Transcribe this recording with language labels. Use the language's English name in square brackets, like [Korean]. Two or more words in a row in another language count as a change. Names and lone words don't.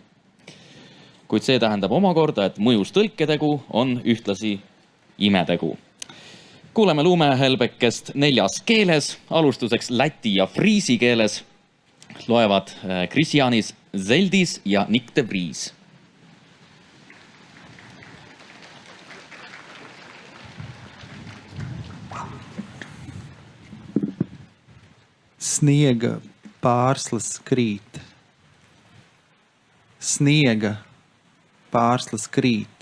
[Estonian] Kuid see tähendab omakorda, et mõjus tõlkedegu on ühtlasi imetegu. Kuuleme Lume Helbekest 4 keeles, alustuseks läti ja friisi keeles. Loevad Kristjanis Zeldis ja Nick de Vries. [Latvian] Sniega pārslas krīt. Sniega pārslas krīt.